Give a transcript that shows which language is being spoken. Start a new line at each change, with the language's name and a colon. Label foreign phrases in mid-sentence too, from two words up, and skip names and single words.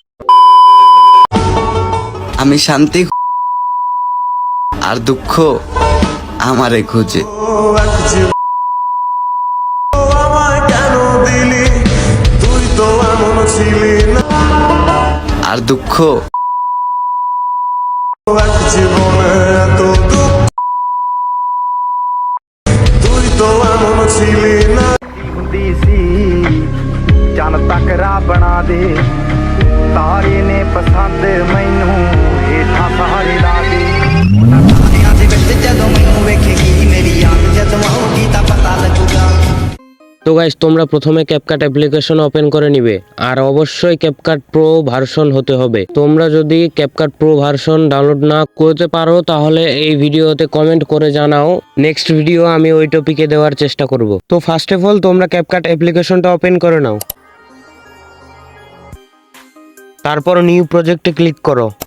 Bangla: আমি শান্তি আর দুঃখ আমারে খুঁজে। আর দুঃখ
Punjabi: ਹੁੰਦੀ ਸੀ ਚੰਨ ਤੱਕ ਰਾਹ ਬਣਾ ਦੇ ਤਾਰੇ ਨੇ ਪਸੰਦ ਮੈਨੂੰ ਹੇਠਾਂ ਸਹਾਰੇ ਲਾ ਦੇ ਉਹਨਾਂ ਤਾਰਿਆਂ ਦੇ ਵਿੱਚ ਜਦੋਂ ਮੈਨੂੰ ਵੇਖੇਗੀ ਮੇਰੀ ਯਾਦ ਜਦੋਂ ਆਉਗੀ ਤਾਂ ਪਤਾ ਲੱਗੂਗਾ।
Bangla: তো গাইস, তোমরা প্রথমে ক্যাপকাট অ্যাপ্লিকেশন ওপেন করে নিবে আর অবশ্যই ক্যাপকাট
English: pro version
Bangla: হতে হবে। তোমরা যদি ক্যাপকাট
English: pro version download
Bangla: না করতে পারো তাহলে এই ভিডিওতে কমেন্ট করে জানাও,
English: next video
Bangla: আমি ওই টপিকে দেওয়ার চেষ্টা করব। তো
English: first of all
Bangla: তোমরা ক্যাপকাট অ্যাপ্লিকেশনটা ওপেন করে নাও, তারপর
English: new project click
Bangla: করো।